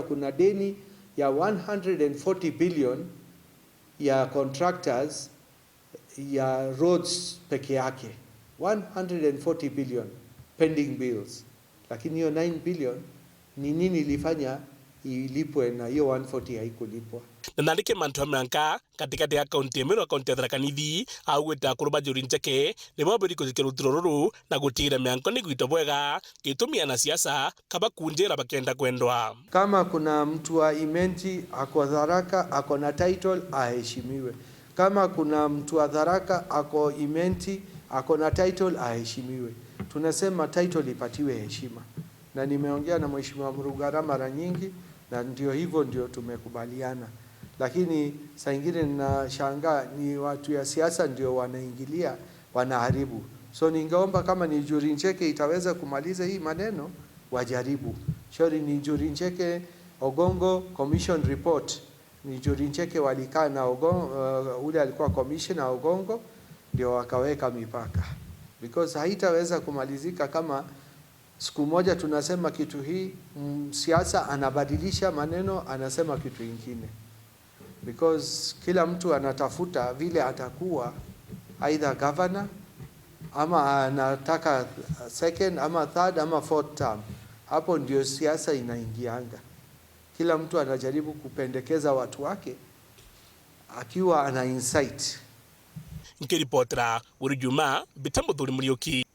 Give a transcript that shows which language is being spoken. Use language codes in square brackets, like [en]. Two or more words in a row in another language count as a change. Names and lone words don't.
[sw] Kuna deni ya 140 billion ya contractors ya roads peke yake. [en] 140 billion pending bills. [sw] Lakini hiyo 9 billion ni nini ilifanya ilipwe na hiyo 140 haikulipwa? [mer] Na nandike mantu MWANKA [sw] katikati ya kaunti [mer] MERU kaunti ya Tharaka-Nithi augweta kuruba njuri ncheke ni mabiri kuzikira utiro ruru na gutira MWANKA ni gwito bwega gitumia na siasa kaba kunjera bakenda kwendwa. [sw] Kama kuna mtu wa Imenti ako Tharaka ako na title aheshimiwe. Kama kuna mtu wa Tharaka ako Imenti ako na title aheshimiwe. Tunasema title ipatiwe heshima. Na nimeongea na Mheshimiwa Mrugara mara nyingi na ndio hivyo ndio tumekubaliana. Lakini saa nyingine ninashangaa ni watu ya siasa ndio wanaingilia, wanaharibu. So ningeomba kama ni njuri ncheke itaweza kumaliza hii maneno wajaribu. Shori ni njuri ncheke Ogongo [en] commission report. [sw] Ni njuri ncheke walikaa na Ogongo, ule alikuwa commissioner Ogongo ndio wakaweka mipaka. Because haitaweza kumalizika kama siku moja tunasema kitu hii, siasa anabadilisha maneno anasema kitu ingine. Because kila mtu anatafuta vile atakuwa either governor ama anataka second ama third ama [en] fourth term. [sw] Hapo ndio siasa inaingianga. Kila mtu anajaribu kupendekeza watu wake akiwa ana insight. [mer] Nkiripotera Uri Juma Muthuri Muriuki.